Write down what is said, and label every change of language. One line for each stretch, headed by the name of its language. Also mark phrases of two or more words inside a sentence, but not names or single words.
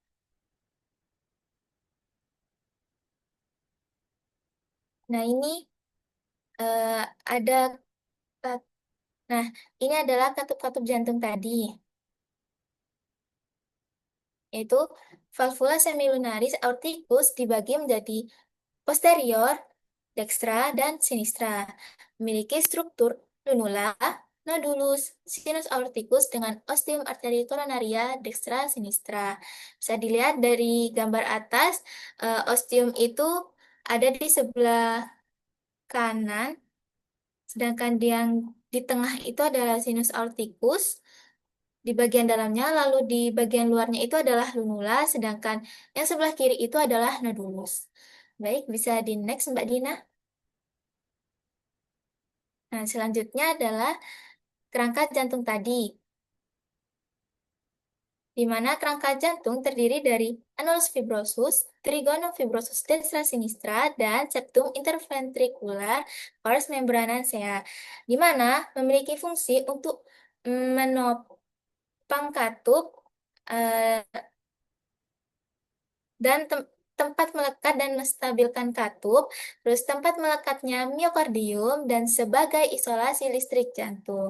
Indonesian: Nah, ini eh, ada, kat- nah, ini adalah katup-katup jantung tadi, yaitu
Latin: valvula semilunaris aorticus
Indonesian: dibagi menjadi posterior, dextra, dan sinistra. Memiliki struktur lunula, nodulus,
Latin: sinus aorticus
Indonesian: dengan
Latin: ostium arterii coronaria dextra sinistra.
Indonesian: Bisa dilihat dari gambar atas, ostium itu ada di sebelah kanan, sedangkan yang di tengah itu adalah
Latin: sinus aorticus
Indonesian: di bagian dalamnya, lalu di bagian luarnya itu adalah lunula, sedangkan yang sebelah kiri itu adalah nodulus. Baik, bisa di next, Mbak Dina. Nah, selanjutnya adalah kerangka jantung tadi, di mana kerangka jantung terdiri dari
Latin: annulus fibrosus, trigonum fibrosus destra sinistra,
Indonesian: dan
Latin: septum interventricular pars membranaceae,
Indonesian: di mana memiliki fungsi untuk menopang katup eh, dan tempat melekat dan menstabilkan katup, terus tempat melekatnya miokardium, dan sebagai isolasi listrik jantung.